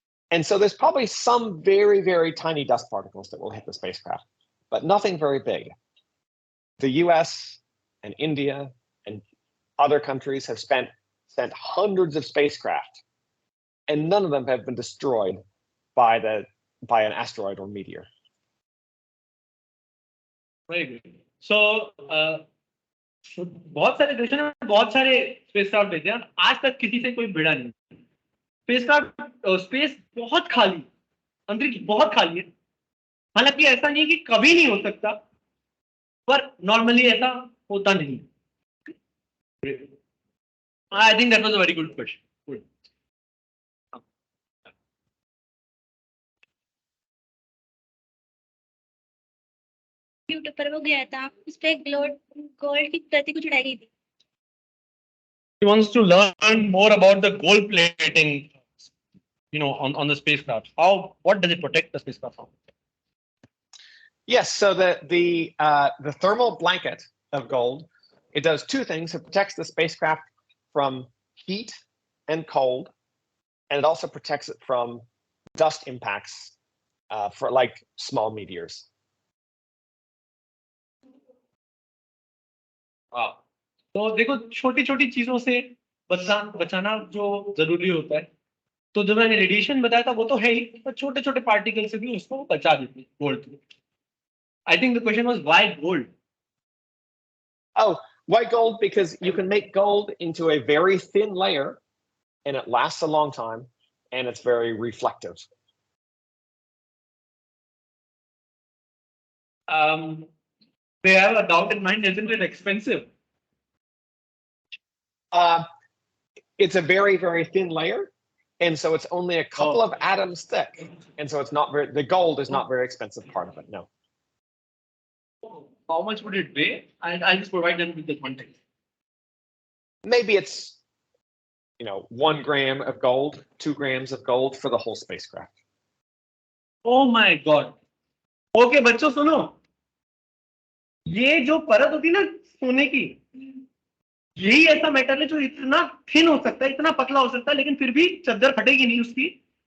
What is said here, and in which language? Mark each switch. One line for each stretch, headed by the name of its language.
English: And so there's probably some very, very tiny dust particles that will hit the spacecraft, but nothing very big. The US and India and other countries have sent hundreds of spacecraft, and none of them have been destroyed by an asteroid or meteor. Very good.
Hindi: So, बहुत सारे देशों ने बहुत सारे spacecraft भेजे हैं, आज तक किसी से कोई भिड़ा नहीं. स्पेस बहुत खाली, अंतरिक्ष बहुत खाली है. हालांकि ऐसा नहीं कि कभी नहीं हो सकता, पर नॉर्मली ऐसा होता नहीं.
English: I think that was a very good question. Good.
Hindi: YouTube पर वो गया था, उस पे गोल्ड की प्रति को चढ़ाई गई थी.
English: He wants to learn more about the gold plating, on the spacecraft. What does it protect the spacecraft from? Yes, so the thermal blanket of gold, it does two things. It protects the spacecraft from heat and cold, and it also protects it from dust impacts for like small meteors. Wow.
Hindi: तो देखो, छोटी छोटी चीजों से बचाना जो जरूरी होता है. तो जो मैंने रेडिएशन बताया था वो तो है ही, पर छोटे छोटे पार्टिकल से भी उसको बचा देते हैं gold.
English: I think the question was why gold? Oh, why gold? Because you can make gold into a very thin layer, and it lasts a long time, and it's very reflective. They have a doubt in mind, isn't it expensive? It's a very, very thin layer, and so it's only a couple of atoms thick, and so it's not the gold is not very expensive part of it. No. How much would it weigh? I'll just provide them with the context. Maybe it's 1 gram of gold, 2 grams of gold for the whole spacecraft. Oh my God.
Hindi: Okay, बच्चों सुनो, ये जो परत होती है ना सोने की, यही ऐसा मेटल है जो इतना थिन हो सकता है, इतना पतला हो सकता है, लेकिन फिर भी चद्दर फटेगी नहीं उसकी.